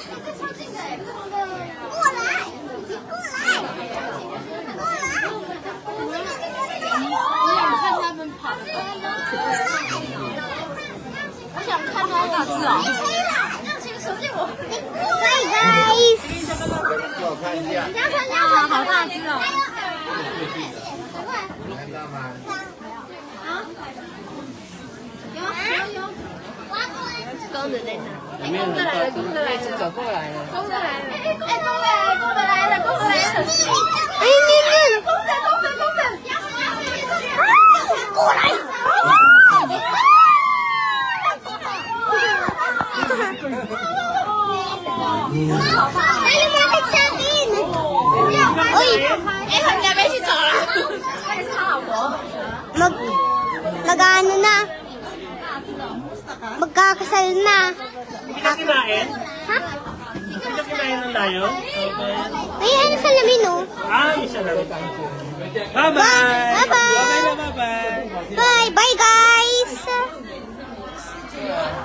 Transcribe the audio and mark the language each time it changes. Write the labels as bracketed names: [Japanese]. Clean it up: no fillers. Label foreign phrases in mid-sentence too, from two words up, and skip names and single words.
[Filipino] Kulay! Kulay! [English] Hi guys! [Chinese] 哇，好大只哦！公的在哪？公的来了，公的来了，走过来了，公的来了，哎，公的来了，公的来了，公的来了！哎，你看，公的，公的，公的！过来！ [Filipino] Ay, lumapit sa akin! Uy! [Chinese] 哎，他们家没去走了。那是他老婆。 [Filipino] Mag-ano na? Magkakasal na. Hindi ka kinain? Ha? Hindi ka kinain ng lion? Okay. Ay, ano sa lamin, oh? Ah, isa lang. Bye-bye! Bye-bye! Bye-bye na, bye-bye! Bye! Bye, guys!